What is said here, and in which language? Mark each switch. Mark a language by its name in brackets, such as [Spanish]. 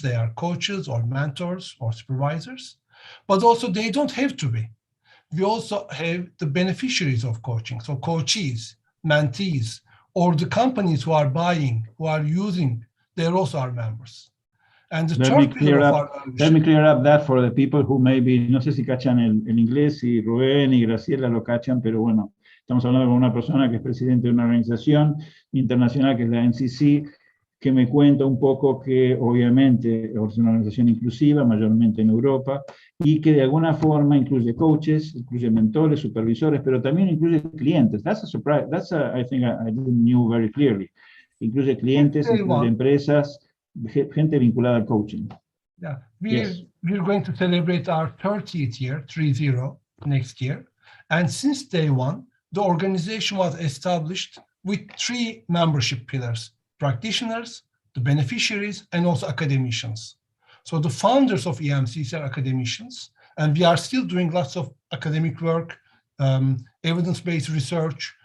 [English] They are coaches or mentors or supervisors, but also they don't have to be. We also have the beneficiaries of coaching, so coachees, mentees, or the companies who are buying, who are using, they're also our members. And the let me clear up that for the people who maybe, [Spanish] no sé si cachan el inglés, si Rubén y Graciela lo cachan, pero bueno, estamos hablando con una persona que es presidente de una organización internacional que es la EMCC, que me cuenta un poco que obviamente es una organización inclusiva, mayormente en Europa, y que de alguna forma incluye coaches, incluye mentores, supervisores, pero también incluye clientes. [English] That's a surprise. I think I didn't knew very clearly. [Spanish] Incluye clientes, incluye empresas, gente vinculada al coaching. [English] Yeah, we're going to celebrate our 30th year, 30, next year. And since day one, the organization was established with 3 membership pillars: practitioners, the beneficiaries, and also academicians. So the founders of EMCC are academicians, and we are still doing lots of academic work, evidence-based research.